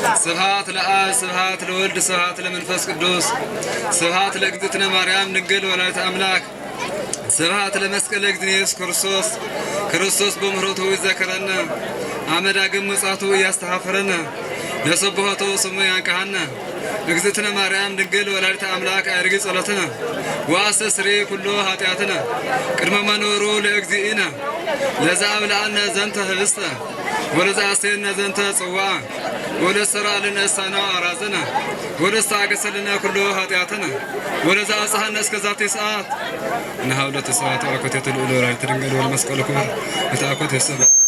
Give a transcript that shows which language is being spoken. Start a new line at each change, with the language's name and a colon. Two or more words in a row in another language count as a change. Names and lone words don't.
Geez: ስብሐት ለአብ ስብሐት ለወልድ ስብሐት ለመንፈስ ቅዱስ ስብሐት ለእግዝእትነ ማርያም ድንግል ወላዲተ አምላክ ስብሐት ለመስቀለ እግዝእትነ ኢየሱስ ክርስቶስ ክርስቶስ በምሕረቱ ይዘክረነ አመዳግም ምጽአቱ ያስተሐፍረነ ለሰብሖቱ ስሙ ያንቀሐነ እግዝእትነ ማርያም ድንግል ወላዲተ አምላክ አርጊ ጸሎትነ ወአስተስሪ ኩሉ ኃጢአትነ ቅድመ መንበሩ ለእግዚእነ ለዘአብልዐነ ዘንተ ህብስተ ወለዘአስተየነ ዘንተ ጽዋዐ ወለዘሠርዐለነ እሳነ አራዘነ ወለዘአገሠለነ ኩሉ ኃጢአትነ ወለዘአብጽሐነ እስከ ዛቲ ሰዓት ንሃብለተ ስብሐት ወአኮቴተ ልዑል ወላዲተ ድንግል ወለመስቀሉ ክቡር ወተአኮቴ ሰብእ